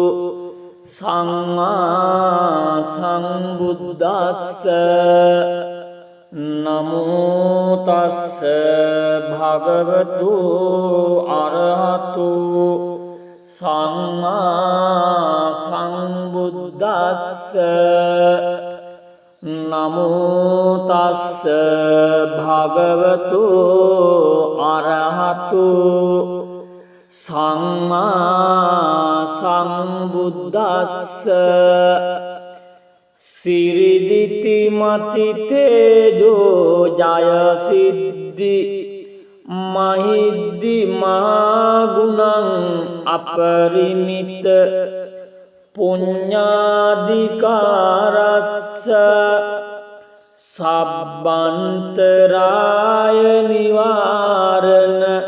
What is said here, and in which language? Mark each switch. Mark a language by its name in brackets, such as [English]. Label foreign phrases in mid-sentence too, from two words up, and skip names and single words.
[Pali] සම්මා සම්බුද්දස්ස නමෝ තස්ස භගවතු අරහතු සම්මා සම්බුද්දස්ස නමෝ තස්ස භගවතු අරහතු සම්මා සම්බුද්දස්ස සිරිදිති මති තේජෝ ජය සිද්ධි මහිද්දි මාගුණං අපරිමිත පුඤ්ඤාධිකාරස්ස සබ්බන්තරාය නිවාරණ